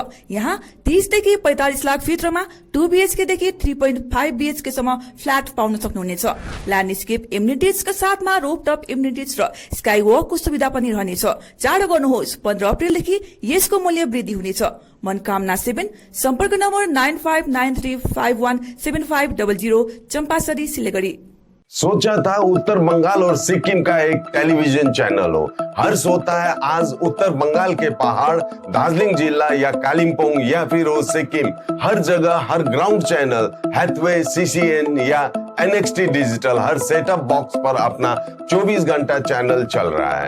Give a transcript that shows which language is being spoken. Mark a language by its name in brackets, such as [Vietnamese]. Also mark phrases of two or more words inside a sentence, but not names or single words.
[Nepali] यहाँ 30 देखि 45 लाख भित्रमा 2 BHK देखि 3.5 BHK सम्म फ्ल्याट पाउन सक्नुहुनेछ। [English] landscape amenitiesका [Nepali] साथमा [English] rooftop amenities [Nepali] र स्काई वकको सुविधा पनि रहनेछ। चाँडो गर्नुहोस्, 15 अप्रिलदेखि यसको मूल्य वृद्धि हुनेछ। मनकामना 7, सम्पर्क नम्बर 9593517500, चंपासरी सिलीगुड़ी। [Hindi] सोचा था उत्तर बंगाल और सिक्किम का एक [English] television channel [Hindi] हो। हर्ष होता है आज उत्तर बंगाल के पहाड़, दार्जिलिंग जिला या कालिम्पोंग या फिर हो सिक्किम, हर जगह हर ग्राउंड चैनल हैथवे, CCN या NXT डिजिटल हर [English] setup box [Hindi] पर अपना 24 घंटा चैनल चल रहा है।